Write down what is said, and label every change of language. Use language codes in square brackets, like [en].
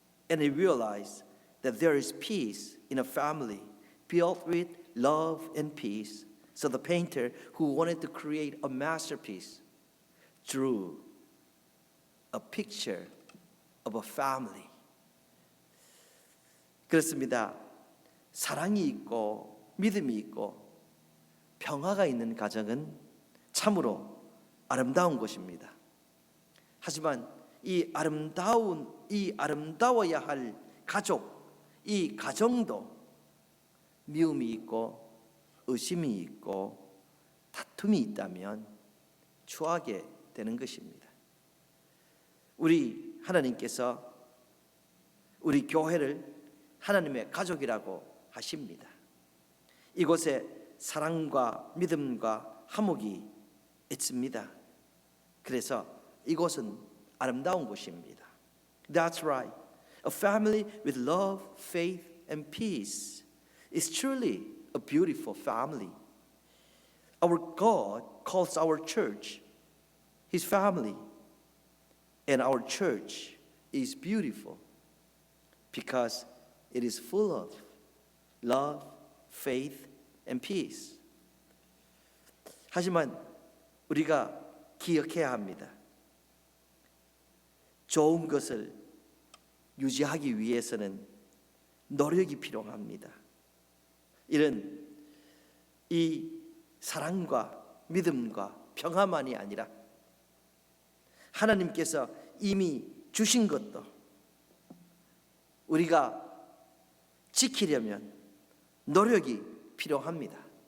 [en] And he realized that there is peace in a family built with love and peace. So the painter who wanted to create a masterpiece drew a picture of a family. [ko] 그렇습니다. 사랑이 있고 믿음이 있고 평화가 있는 가정은 참으로 아름다운 것입니다. 하지만 이 아름다워야 할 가족, 이 가정도 미움이 있고 의심이 있고 다툼이 있다면 추하게 되는 것입니다. 우리 하나님께서 우리 교회를 하나님의 가족이라고 하십니다. 이곳에 사랑과 믿음과 화목이 있습니다. 그래서 이곳은 아름다운 곳입니다. [en] That's right. A family with love, faith, and peace is truly a beautiful family. Our God calls our church His family, and our church is beautiful because it is full of love, faith, and peace. [ko] 하지만 우리가 기억해야 합니다. 좋은 것을 유지하기 위해서는 노력이 필요합니다. 이런 이 사랑과 믿음과 평화만이 아니라 하나님께서 이미 주신 것도 우리가 지키려면 노력이 필요합니다.